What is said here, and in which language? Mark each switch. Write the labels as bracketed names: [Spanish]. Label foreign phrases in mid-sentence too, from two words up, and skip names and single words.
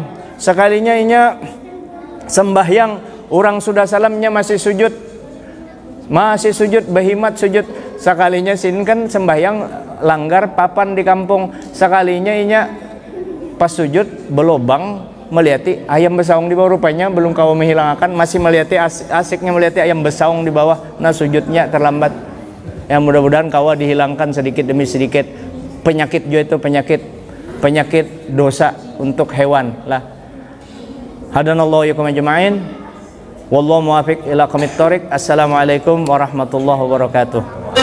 [Banjar] Sekalinya inya sembahyang, orang sudah salamnya masih sujud, berhimat sujud. Sekalinya sin kan sembahyang langgar papan di kampung, sekalinya inya pas sujud belobang melihati ayam besaung di bawah, rupanya belum kau menghilangkan, masih melihati asiknya melihati ayam besaung di bawah. [Indonesian] Nah sujudnya terlambat. Ya mudah-mudahan kau dihilangkan sedikit demi sedikit penyakit juga itu, penyakit dosa untuk hewan lah. [Arabic] هدانا الله يكم أجمعين. والله موفق إلى أقوم الطريق. السلام عليكم ورحمة الله وبركاته.